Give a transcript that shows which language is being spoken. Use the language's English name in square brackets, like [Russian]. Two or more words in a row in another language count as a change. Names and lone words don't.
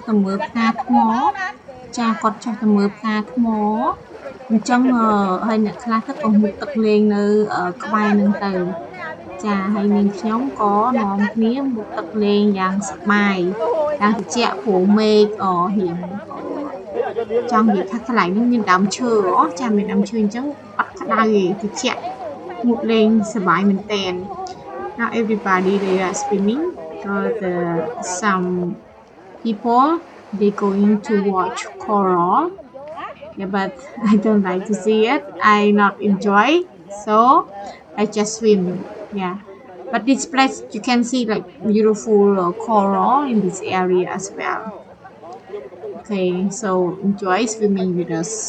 [Khmer] ទៅមើលផ្កាថ្មចាគាត់ចុះទៅមើលផ្កាថ្មអញ្ចឹងហើយអ្នកខ្លះទៅក៏មុខទឹកលេងនៅក្បែរនឹងទៅចាហើយនាងខ្ញុំក៏នាំគ្នាមុខទឹកលេងយ៉ាងសប្បាយយ៉ាងត្រជាក់ព្រោះមេឃរៀងចង់និយាយថាកន្លែងនេះមានដើមឈើចាមានដើមឈើអញ្ចឹងអត់ក្តៅទេត្រជាក់ một lên សប្បាយមែនតើ [English] now everybody they are swimming so some people they going to watch coral yeah but I don't like to see it I not enjoy so I just swim yeah but this place you can see like beautiful coral in this area as well okay so enjoy swimming with us